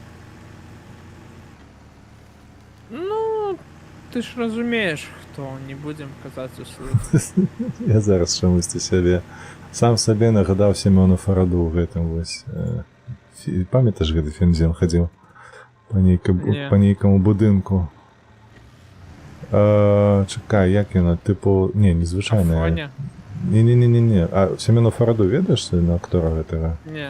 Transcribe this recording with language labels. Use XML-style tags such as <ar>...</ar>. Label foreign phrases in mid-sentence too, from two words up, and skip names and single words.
<uk>Ну, ти ж розумієш, хто, не будемо казати услуг. Я зараз чомусь себе сам собі нагадав Семену Фараду в</uk> <be>гэтым вось. Памятаеш гэты фільм, дзе ён хадзіў Не. па нейкаму будынку? Чакай, як яна, типу, не, незвычайная. Афоня? Не. А Семену Фараду ведаеш на актора гэтага Не.</be>